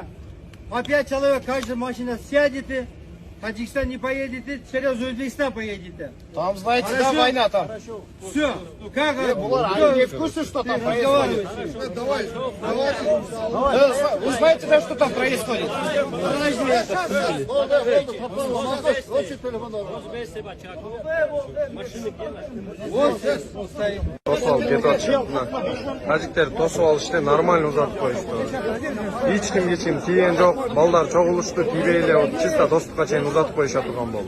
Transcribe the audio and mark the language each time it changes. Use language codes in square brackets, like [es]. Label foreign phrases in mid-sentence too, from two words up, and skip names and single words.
[ru] По 5 человек каждая машина сядет, и Таджикистан не поедете, через Узбекистан поедете. Там, знаете, Хорошо? да, война там. Все. Как? Они не в курсе, что там происходит? Давай. Вы знаете, да, что там происходит? [ky] Тосып алып кетіп атышты. Тажиктер тосып алышты, нормально узатып коюшту. Эч кимге чейин тийген жок, балдар чогулушту, тийбейле, чисто достукка чейин узатып коюша турган болду.